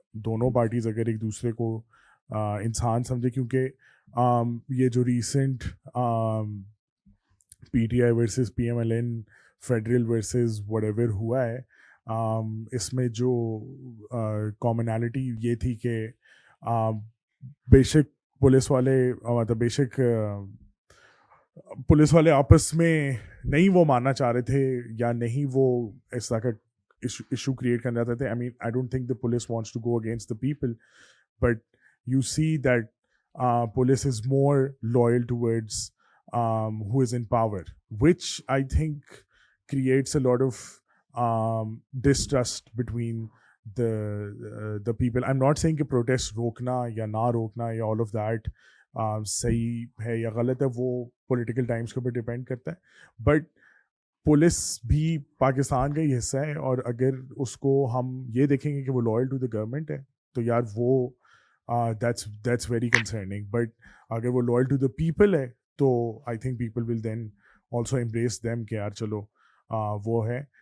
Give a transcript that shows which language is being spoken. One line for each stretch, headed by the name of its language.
Urdu: دونوں پارٹیز اگر ایک دوسرے کو انسان سمجھے, کیونکہ یہ جو recent P T I versus P M L N federal versus what ever ہوا ہے, اس میں جو کامنالٹی یہ تھی کہ بے شک پولیس والے مطلب بے شک پولیس والے آپس میں نہیں وہ ماننا چاہ رہے تھے یا نہیں وہ اس طرح کا ایشو کریٹ کرنا چاہتے تھے.
English: I mean I don't think the police wants to go against the people, but you see that police is more loyal towards who is in power, which I think creates a lot of distrust between the people. I'm not saying
Urdu: کہ protest روکنا یا نہ روکنا یا
English: all of that
Urdu: صحیح ہے یا غلط ہے, وہ پولیٹیکل ٹائمس کے اوپر ڈپینڈ کرتا ہے, بٹ پولیس بھی پاکستان کا ہی حصہ ہے, اور اگر اس کو ہم یہ دیکھیں گے کہ وہ لوئل ٹو دا گورنمنٹ ہے تو یار وہ
English: that's very concerning. But
Urdu: اگر وہ
English: loyal to the people
Urdu: ہے تو
English: I think people will then also embrace them
Urdu: کہ یار چلو وہ ہے.